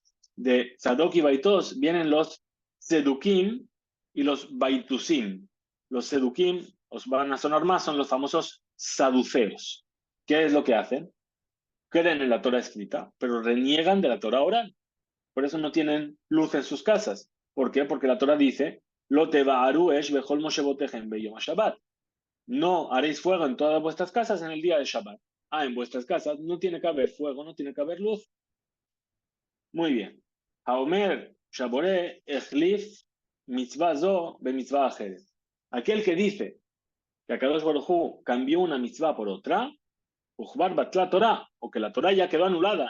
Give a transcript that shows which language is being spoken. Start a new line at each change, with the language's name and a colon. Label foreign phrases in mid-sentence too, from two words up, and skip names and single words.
Spanish: De Tzadok y Baitos vienen los Sedukim y los Baitusim. Los Sedukim, os van a sonar más, son los famosos saduceos. ¿Qué es lo que hacen? Creen en la Torah escrita, pero reniegan de la Torah oral. Por eso no tienen luz en sus casas. ¿Por qué? Porque la Torah dice,
Hebrew: לא תבערו אש בכל מושבותיכם ביום שבת.
Spanish: No haréis fuego en todas vuestras casas en el día de Shabbat. En vuestras casas no tiene que haber fuego, no tiene que haber luz. Muy bien.
Hebrew: האומר שהבורא החליף מצוה זו במצוה אחרת.
Spanish: Aquel que dice que
Hebrew: הקדוש ברוך הוא
Spanish: cambió una mitzvah por otra,
Hebrew: וכבר בטלה תורה,
Spanish: o que la Torah ya quedó anulada.